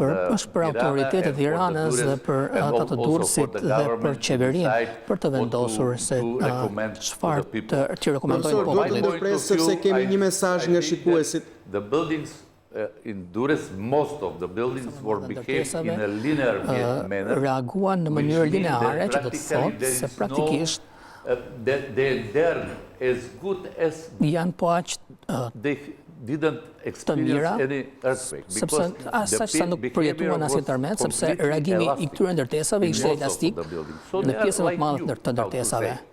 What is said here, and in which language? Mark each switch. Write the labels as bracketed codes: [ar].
[sq] është për autoritetet e Tiranës dhe për ata të Durrësit dhe për qeverinë për të vendosur se çfarë të rekomandojnë popullit. Duhet të ndërpres sepse kemi një mesazh nga shikuesit. [en] The buildings in Durrës, most of the buildings were behaved in a linear manner. [sq] Reaguan në mënyrë lineare, që do të thotë se praktikisht [en] they're as good as [sq] janë po aq [en] they didn't experience any earthquake. [sq] Sepse asaj sa nuk përjetuan asnjë tërmet, sepse reagimi i këtyre ndërtesave ishte elastik në pjesën më të madhe të ndërtesave.